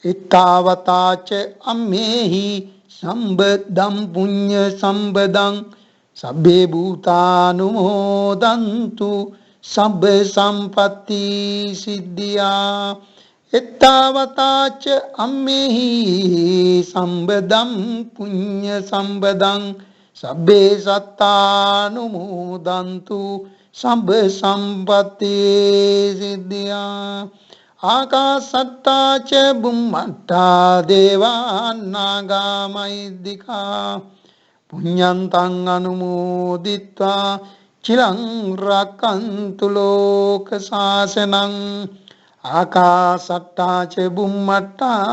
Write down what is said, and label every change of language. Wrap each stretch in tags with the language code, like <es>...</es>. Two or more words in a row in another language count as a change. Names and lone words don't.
<pi>ඉත්තාවතාච අම්මේහි සම්බදම් පුඤ්ඤ සම්බදං සබ්බේ භූතානුමෝදන්තු සබ්බ සම්පatti සිද්ධියා එත්තාවතාච අම්මේහි සම්බදම් පුඤ්ඤ සම්බදං සබ්බේ සත්තානුමෝදන්තු සබ්බ සම්පatti සිද්ධියා ආකාසත්තාච බුම්මත්තා දේවානාගා මහිද්దికා පුඤ්ඤන්තං අනුමෝදිත්වා චිරං රක්칸තු ලෝක සාසනං ආකාසට්ටා ච බුම්මට්ටා</pi>